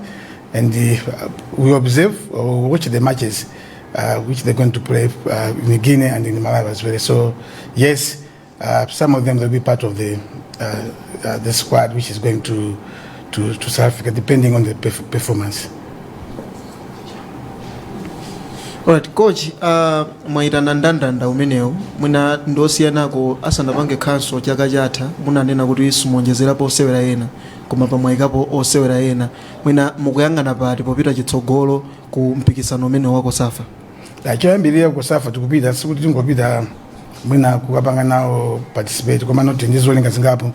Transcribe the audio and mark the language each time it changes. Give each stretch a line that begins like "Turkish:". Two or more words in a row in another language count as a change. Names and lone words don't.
English: And we observe or watch the matches which they're going to play in Guinea and in Malawi as well. So, yes, some of them will be part of the squad which is going to South Africa, depending on the performance. Alright, coach,
Nyanja: mwaitana ndandanda umeneo mwina ndosiyanako asanapange khanso chaka chatha munanena kuti simuonjezerapo osewera ena koma pamwayikapo osewera ena mwina mukuyang'ana pati popita chitsogolo ku mpikisano umene wa Cosafa? Choyambirira Cosafa tikupita sikuti tingopita mwina kukapanga nawo participate koma noti ndizolenga zingapo.